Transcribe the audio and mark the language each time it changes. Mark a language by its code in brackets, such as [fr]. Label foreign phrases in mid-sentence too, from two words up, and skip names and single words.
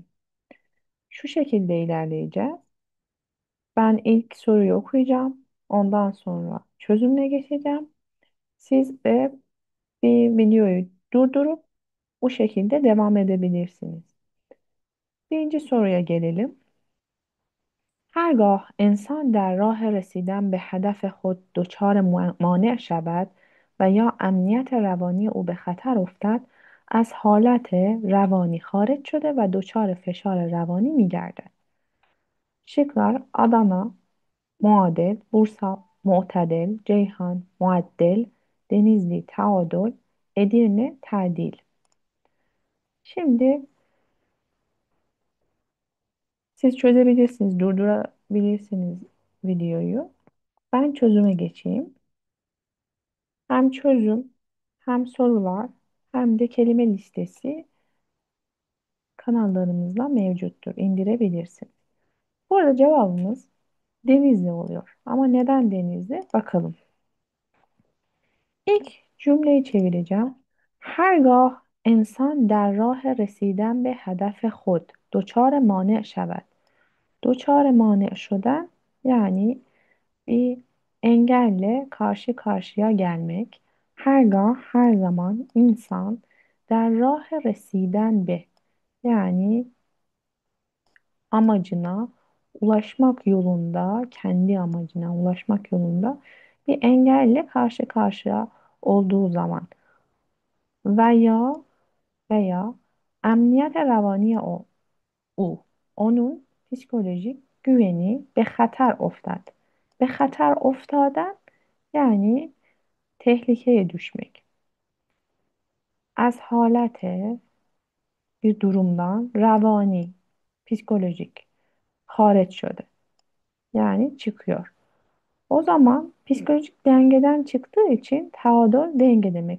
[tr] Şu şekilde ilerleyeceğiz. Ben ilk soruyu okuyacağım. Ondan sonra çözümle geçeceğim. Siz de bir videoyu durdurup bu şekilde devam edebilirsiniz. Birinci soruya gelelim. [fa] هرگاه انسان در راه رسیدن به هدف خود دچار مانع شود و یا امنیت روانی او به خطر افتد، از حالت روانی خارج شده و دچار فشار روانی می گردد. [tr] شکلار Adana, muadil, Bursa, mu'tadil, Ceyhan, muaddel, Denizli, taadil, Edirne, tadil. Şimdi siz çözebilirsiniz, durdurabilirsiniz videoyu. Ben çözüme geçeyim. Hem çözüm, hem sorular, hem de kelime listesi kanallarımızda mevcuttur. İndirebilirsin. Bu arada cevabımız Denizli oluyor. Ama neden Denizli? Bakalım. İlk cümleyi çevireceğim. [fa] هرگاه انسان در راه رسیدن به هدف خود دچار مانع شود. دچار مانع شدن [tr] yani bir engelle karşı karşıya gelmek. Hergah her zaman [fa] انسان در راه رسیدن به [tr] yani amacına ulaşmak yolunda, kendi amacına ulaşmak yolunda bir engelle karşı karşıya olduğu zaman veya veya [fa] امنیت روانی او [tr] onun psikolojik güveni [fa] به خطر افتد. به خطر افتادن [tr] yani tehlikeye düşmek. [fa] از حالت [tr] bir durumdan ravani, psikolojik, hariç şöyle. Yani çıkıyor. O zaman psikolojik dengeden çıktığı için taadil denge demek.